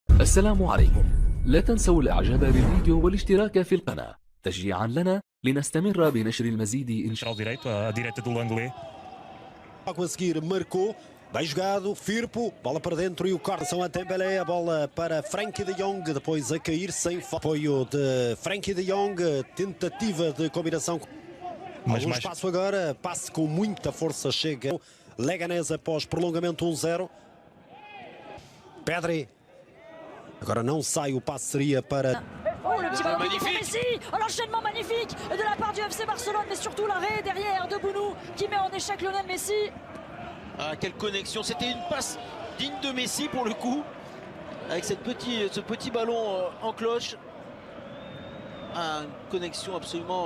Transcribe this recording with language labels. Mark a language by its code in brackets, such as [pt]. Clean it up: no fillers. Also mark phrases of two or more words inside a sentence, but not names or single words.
[ar] السلام عليكم. لا تنسوا الاعجاب بالفيديو والاشتراك في القناة تشجيعا لنا لنستمر بنشر المزيد إن شاء [pt] Lateral direito, a direita do Langlais. Logo a seguir marcou, bem jogado, Firpo, bola para dentro e o corte são a Dembélé, a bola para Frenkie de Jong, depois a cair sem apoio de Frenkie de Jong, tentativa de combinação. Mas Algum mais... espaço agora, passe com muita força, chega Leganés após prolongamento 1-0. Pedri, agora não sai, o passe seria para... [fr] Oh, le petit ballon pour Messi. Oh, l'enchaînement magnifique de la part du FC Barcelone, mais surtout l'arrêt derrière de Bounou qui met en échec Lionel Messi. Ah, quelle connexion, c'était une passe digne de Messi pour le coup, avec ce petit ballon en cloche. Ah, une connexion absolument...